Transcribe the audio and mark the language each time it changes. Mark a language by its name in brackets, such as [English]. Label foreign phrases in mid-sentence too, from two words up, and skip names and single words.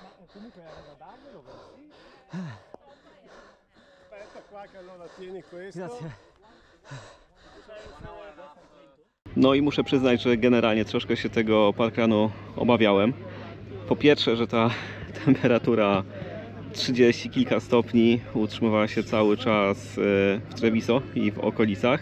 [Italian] comunque era da darmelo così. Aspetta qua che allora tieni questo. Grazie. [Polish] No i muszę przyznać, że generalnie troszkę się tego parkrunu obawiałem. Po pierwsze, że ta temperatura 30 kilka stopni utrzymywała się cały czas w Treviso i w okolicach.